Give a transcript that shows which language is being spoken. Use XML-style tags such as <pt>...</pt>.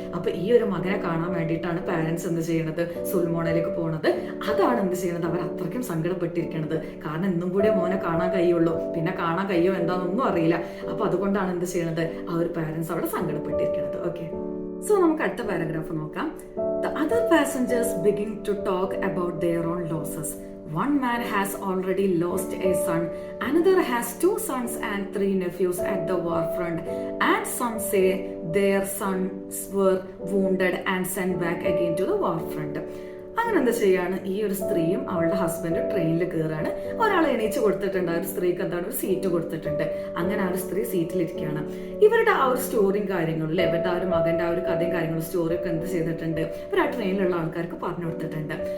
<ml>അപ്പൊ ഈ ഒരു മകനെ കാണാൻ വേണ്ടിയിട്ടാണ് പാരന്റ്സ് എന്ത് ചെയ്യണത്, സുൽമോണയിലേക്ക് പോണത്. അതാണ് എന്ത് ചെയ്യണത്, അവർ അത്രയ്ക്കും സങ്കടപ്പെട്ടിരിക്കണത്. കാരണം ഇന്നും കൂടെ മോനെ കാണാൻ കഴിയുള്ളൂ, പിന്നെ കാണാൻ കഴിയോ എന്താണെന്നൊന്നും അറിയില്ല. അപ്പൊ അതുകൊണ്ടാണ് എന്ത് ചെയ്യണത്, ആ ഒരു പാരന്റ്സ് അവിടെ സങ്കടപ്പെട്ടിരിക്കുന്നത്. ഓക്കെ, സോ നമുക്ക് അടുത്ത പാരഗ്രാഫ് നോക്കാം.</ml> <en>The other passengers begin to talk about their own losses. One man has already lost a son, another has 2 sons and 3 nephews at the war front, and some say their sons were wounded and sent back again to the war front.</en> <ml>അങ്ങനെ എന്താ ചെയ്യാണ്, ഈ ഒരു സ്ത്രീയും അവളുടെ ഹസ്ബൻഡും ട്രെയിനിൽ കയറാണ്. ഒരാൾ എണീച്ച് കൊടുത്തിട്ടുണ്ട്, ആ ഒരു സ്ത്രീക്ക് എന്താണ് ഒരു സീറ്റ് കൊടുത്തിട്ടുണ്ട്. അങ്ങനെ ആ ഒരു സ്ത്രീ സീറ്റിലിരിക്കുകയാണ്. ഇവരുടെ ആ ഒരു സ്റ്റോറിയും കാര്യങ്ങളും അല്ലെ, ഇവരുടെ ആ ഒരു മകന്റെ ആ ഒരു കഥയും കാര്യങ്ങളും സ്റ്റോറിയൊക്കെ എന്ത് ചെയ്തിട്ടുണ്ട്, ഇവർ ആ ട്രെയിനിലുള്ള ആൾക്കാർക്ക് പറഞ്ഞു കൊടുത്തിട്ടുണ്ട്.</ml>